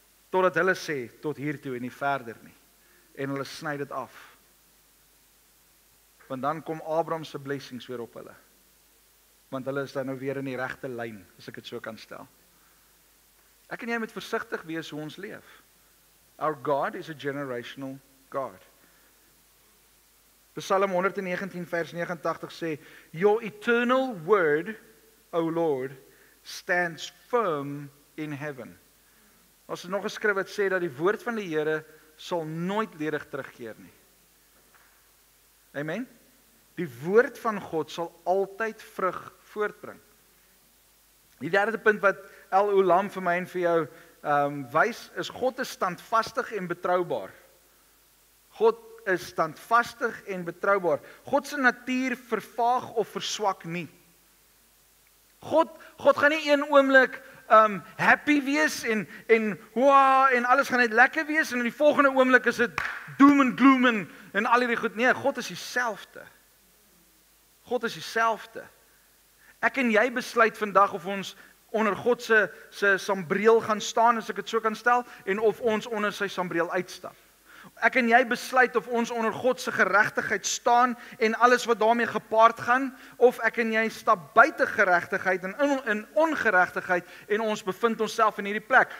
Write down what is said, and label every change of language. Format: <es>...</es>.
<af>Totdat hulle sê tot hier toe en nie verder nie. En hulle sny dit af. Want dan kom Abraham se blessings weer op hulle. Want hulle is dan nou weer in die regte lyn, as ek dit so kan stel. Ek en jy moet versigtig wees hoe ons leef.</af> <en>Our God is a generational God. Psalm 119</en> <af>vers 89 sê,</af> <en>Your eternal word, O Lord, stands firm in heaven.</en> <af>Ons het nog 'n skrif wat sê dat die woord van die Here sal nooit ledig terugkeer nie. Amen? Die woord van God sal altyd vrug voortbring. Die derde punt wat El Olam vir my en vir jou wys, is God is standvastig en betroubaar. God is standvastig en betroubaar. God se natuur vervaag of verswak nie. God gaan nie een oomblik happy wees en alles gaan net lekker wees en in die volgende oomblik is dit</af> <en>doom and gloom</en> <af>en al hierdie goed. Nee, God is dieselfde. God is dieselfde. Ek en jy besluit vandag of ons onder God se sambreel gaan staan, as ek dit so kan stel, en of ons onder sy sambreel uitstap. Ek en jy besluit of ons onder God se geregtigheid staan en alles wat daarmee gepaard gaan, of ek en jy stap buite geregtigheid en in ongeregtigheid en ons bevind onsself in hierdie plek.</af>